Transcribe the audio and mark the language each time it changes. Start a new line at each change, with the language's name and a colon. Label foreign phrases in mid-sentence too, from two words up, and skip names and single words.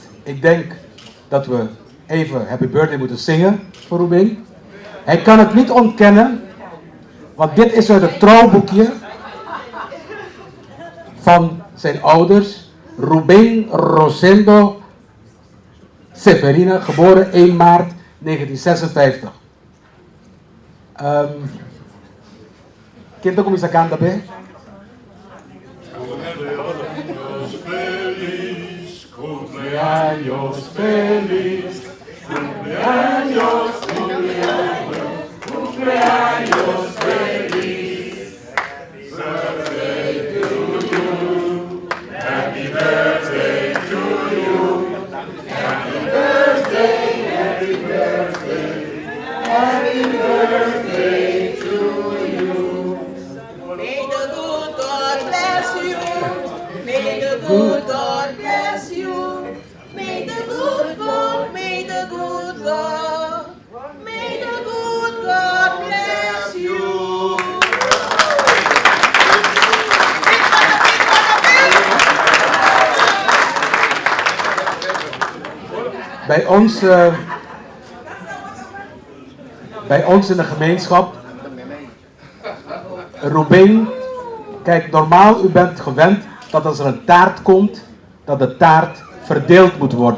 Dutch: Ik denk dat we even Happy Birthday moeten zingen voor Ruben. Hij kan het niet ontkennen, want dit is uit het trouwboekje van zijn ouders. Ruben Rosendo Severina, geboren 1 maart 1956.
Portuguese: Quem começa a cantar bem?
Spanish: Cumpleaños feliz, cumpleaños, cumpleaños, cumpleaños feliz.
English: Birthday to you, happy birthday to you, happy birthday, happy birthday, happy birthday to you. May the good God bless you. May the good God bless you. May the good God, may the good God, may the good God bless you.
Dutch: Bij ons in de gemeenschap, Ruben, kijk, normaal, u bent gewend dat als er een taart komt, dat de taart verdeeld moet worden.